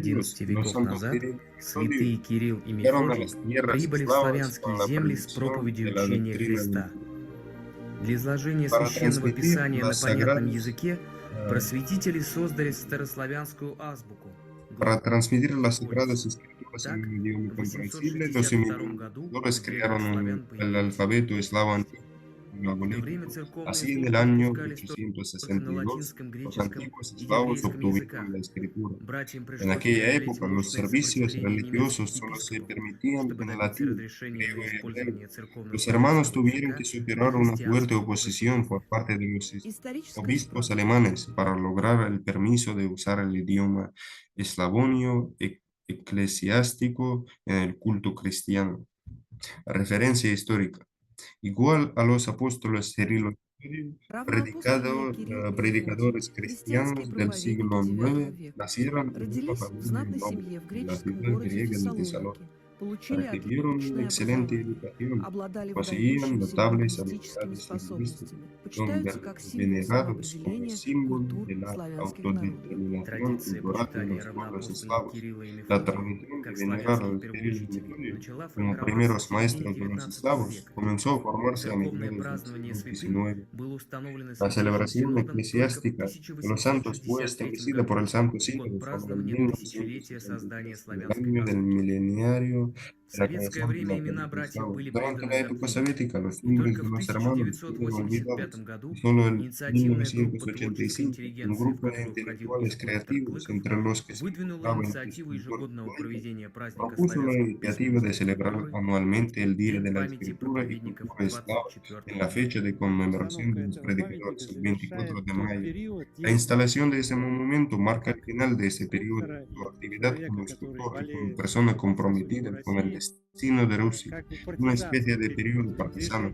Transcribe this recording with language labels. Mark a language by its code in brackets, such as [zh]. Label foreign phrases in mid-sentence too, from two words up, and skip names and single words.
[es] siglos, 11 los [ru] веков [es] santos [ru] назад [es] Cirilo y Metodio [ru] святые Кирилл и [es] llegaron a [ru] Мефодий [es] las tierras [ru] прибыли в [es] eslavas [ru] славянские [es] con la [ru] земли с [es] predicción [ru] проповедью [es] de la [ru] учения [es] doctrina del [ru] Христа. Для изложения [es] para [ru] священного [es] transmitir [ru] писания на [es] las [ru] понятном [es] sagradas, [ru] языке просветители создали старославянскую азбуку. [es] para transmitir las sagradas [ru] Глаголицу. [es] escrituras en [ru] Так, [es] un idioma [ru] в [es] comprensible, los [ru] 862 году у [es] imitadores [ru] древних [es] crearon [ru] славян [es] el [ru] появились [es] alfabeto eslavo [ru] письменности. [es] antiguo, [ru] В то время [es] glagolítico. [ru] церковные [es] Así, en el [ru] службы [es] año [ru] допускались только на [es] 862, [ru] латинском, [es] los [ru] греческом [es] antiguos [ru] и [es] eslavos [ru] еврейском [es] obtuvieron [ru] языках. [es] la escritura. [ru] Братьям [es] En [ru] пришлось [es] aquella [ru] преодолеть [es] época, los [ru] мощное [es] servicios [ru] сопротивление немецких [es] religiosos solo se [ru] епископов, [es] permitían [ru] чтобы [es] en [ru] добиться [es] latín, [ru] разрешения [es] griego [ru] на [es] y hebreo. [ru] использование [es] Los hermanos [ru] церковно-православного [es] tuvieron [ru] языка [es] que [ru] для [es] superar una fuerte [ru] христианского [es] oposición [ru] богослужения. [es] por parte de los [ru] Историческая [es] obispos [ru] справка. [es] alemanes para lograr el permiso de usar el idioma eslavonio eclesiástico en el culto cristiano. Referencia histórica. Igual a los apóstoles Cirilo y Metodio, [ru] Равноапостольные Кирилл и Мефодий, [es] predicadores [ru] христианские [es] cristianos del [ru] проповедники [es] siglo IX [ru] IX века, [es] nacieron en una [ru] родились в [es] familia [ru] знатной [es] noble [ru] семье в [es] de la [ru] греческом [es] ciudad [ru] городе [es] griega de [ru] Фессалоники, [es] Tesalónica. [ru] получили [es] Recibieron una [ru] отличное [es] excelente [ru] образование, [es] educación, [ru] обладали [es] poseían [ru] выдающимися [es] notables [ru] лингвистическими [es] habilidades lingüísticas, [ru] способностями, [es] son [ru] почитаются как символ [es] venerados como [ru] самоопределения [es] símbolo [ru] культур [es] de la [ru] славянских народов. [es] autodeterminación [ru] Традиция [es] cultural de [ru] почитания [es] los pueblos [ru] равноапостольных [es] eslavos. [ru] Кирилла и [es] La [ru] Мефодия [es] tradición de [ru] как [es] venerar a [ru] славянских [es] los Cirilo y [ru] первоучителей [es] Metodio [ru] начала [es] como [ru] формироваться в [es] primeros [ru] середине [es] maestros de los [ru] XIX [es] eslavos [ru] века. [es] comenzó a formarse a [ru] Церковное [es] mediados del [ru] празднование [es] siglo [ru] святынь [es] XIX. [ru] было установлено [es] La [ru] Святейшим [es] celebración [ru] Синодом только в [es] eclesiástica de los santos fue [ru] 1863 [es] establecida por el [ru] году, [es] Santo [ru] в год [es] Sínodo sobre el [ru] празднования тысячелетия создания [es] 1963, en el [ru] славянской [es] año del [ru] азбуки. [es] milenario [ru] В [es] de la [ru] советское [es] creación de [ru] время [es] la [ru] имена братьев [es] Eslavo. [ru] были [es] Durante [ru] преданы [es] la época [ru] забвению. [es] soviética, los [ru] И [es] nombres [ru] только [es] de [ru] в [es] los hermanos fueron [ru] 1985 [es] olvidados. Y [ru] году [es] solo en [ru] инициативная группа творческой [es] 1985, un [ru] интеллигенции, в [es] grupo de [ru] которую входил и [es] intelectuales [ru] скульптор [es] creativos, [ru] Клыков, [es] entre los que se [ru] выдвинула [es] encontraba el [ru] инициативу [es] escultor [ru] ежегодного [es] Клыков, [ru] проведения праздника [es] propuso la [ru] славянской [es] iniciativa de [ru] письменности и [es] celebrar [ru] культуры [es] anualmente el [ru] в [es] Día [ru] День [es] de la [ru] памяти [es] Escritura y [ru] проповедников [es] Cultura Eslava [ru] 24 [es] en la fecha de conmemoración [ru] Постановка [es] de los [ru] этого памятника [es] predicadores, el [ru] завершает [es] 24 de [ru] тот [es] mayo. [ru] период [es] La [ru] деятельности [es] instalación de ese [ru] Клыкова [es] monumento marca el [ru] как [es] final de ese periodo. [ru] скульптора [es] Su [ru] и [es] actividad [ru] человека, [es] como [ru] который [es] escultor y como [ru] болеет [es] persona [ru] за [es] comprometida [ru] судьбу [es] con el destino de Rusia, una especie de periodo partisano.